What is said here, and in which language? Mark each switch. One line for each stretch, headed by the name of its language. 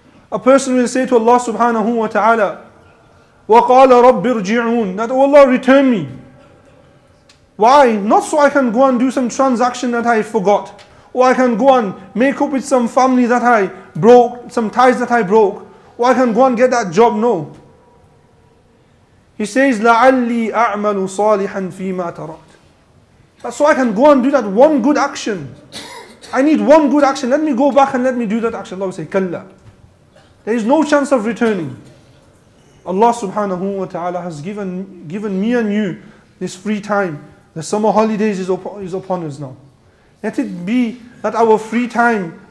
English: A person will say to Allah subhanahu wa ta'ala,
Arabic: وَقَالَ رَبِّ ارْجِعُونَ.
English: That, oh Allah, return me. Why? Not so I can go and do some transaction that I forgot. Or I can go and make up with some family that I broke, some ties that I broke. Or I can go and get that job. No. He says,
Arabic: لَعَلِّي أَعْمَلُ صَالِحًا فِي مَا تَرَكْتُ.
English: That's so I can go and do that one good action. I need one good action. Let me go back and let me do that action. Allah will say, كَلَّا. There is no chance of returning. Allah subhanahu wa ta'ala has given me and you this free time. The summer holidays is upon us now. Let it be that our free time